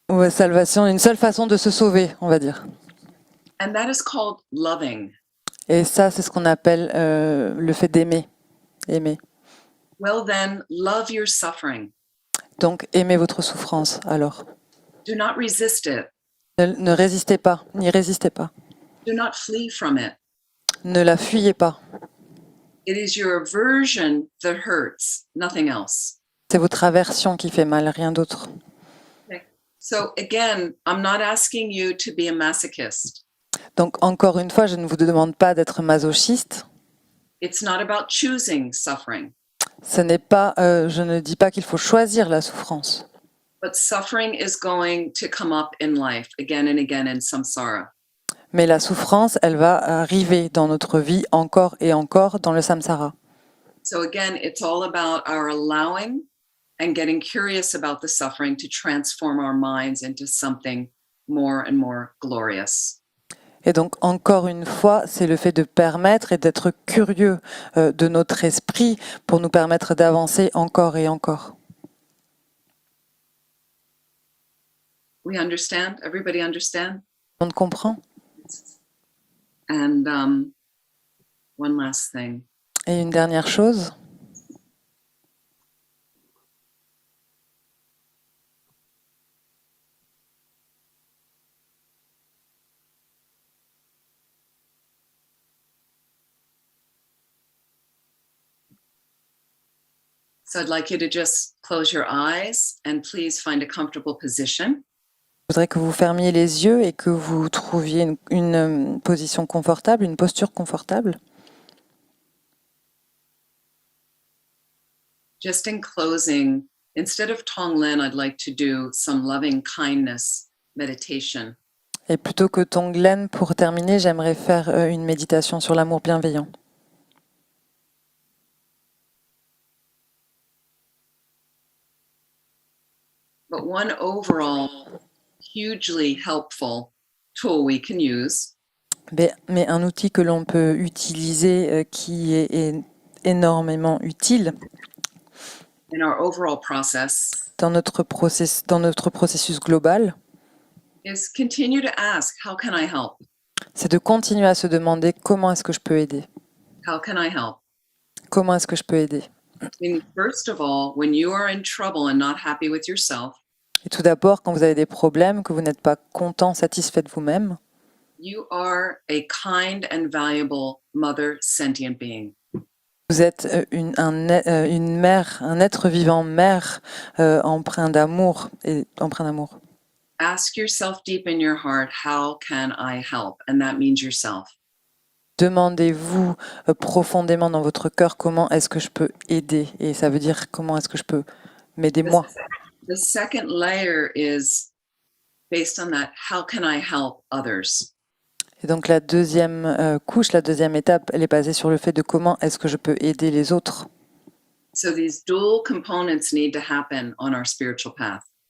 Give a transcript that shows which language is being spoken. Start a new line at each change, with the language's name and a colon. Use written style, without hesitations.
French: salvation, une seule façon de se sauver, on va dire.
English: And that is called loving.
French: Et ça, c'est ce qu'on appelle le fait d'aimer. Aimer.
English: Well then, love your suffering.
French: Donc, aimez votre souffrance, alors.
English: Do not resist it.
French: Ne résistez pas, n'y résistez pas.
English: Do not flee from it.
French: Ne la fuyez pas.
English: It is your aversion that hurts, nothing else.
French: C'est votre aversion qui fait mal, rien d'autre.
English: So again, I'm not asking you to be a masochist.
French: Donc, encore une fois, je ne vous demande pas d'être masochiste.
English: It's not about choosing suffering,
French: Ce n'est pas, je ne dis pas qu'il faut choisir la souffrance,
English: but suffering is going to come up in life again and again in samsara.
French: mais la souffrance, elle va arriver dans notre vie encore et encore dans le samsara.
English: So again, it's all about our allowing and getting curious about the suffering to transform our minds into something more and more glorious.
French: Et donc, encore une fois, c'est le fait de permettre et d'être curieux de notre esprit pour nous permettre d'avancer encore et encore.
English: We understand? Everybody understand?
French: On comprend?
English: And one last thing.
French: Et une dernière chose,
English: So I'd like you to just close your eyes and please find a comfortable position.
French: je voudrais que vous fermiez les yeux et que vous trouviez une position confortable, une posture confortable.
English: Just in closing, instead of Tonglen, I'd like to do some loving kindness meditation.
French: Et plutôt que Tonglen, pour terminer, j'aimerais faire une méditation sur l'amour bienveillant.
English: But one overall hugely helpful tool we can use
French: Mais un outil que l'on peut utiliser qui est énormément utile
English: in our overall process
French: dans notre processus global,
English: is continue to ask, how can I help?
French: c'est de continuer à se demander comment est-ce que je peux aider?
English: How can I help?
French: Comment est-ce que je peux aider?
English: I mean, first of all, when you are in trouble and not happy with yourself,
French: Et tout d'abord, quand vous avez des problèmes, que vous n'êtes pas content, satisfait de vous-même,
English: you are a kind and valuable mother sentient being.
French: vous êtes une mère, un être vivant, mère empreint d'amour et empreint d'amour.
English: Ask yourself deep in your heart, how can I help? And that means yourself.
French: Demandez-vous profondément dans votre cœur comment est-ce que je peux aider, et ça veut dire comment est-ce que je peux m'aider moi.
English: The second layer is based on that, how can I help others?
French: Et donc la deuxième couche, la deuxième étape, elle est basée sur le fait de comment est-ce que je peux aider les autres.
English: So these dual components need to happen on our spiritual path.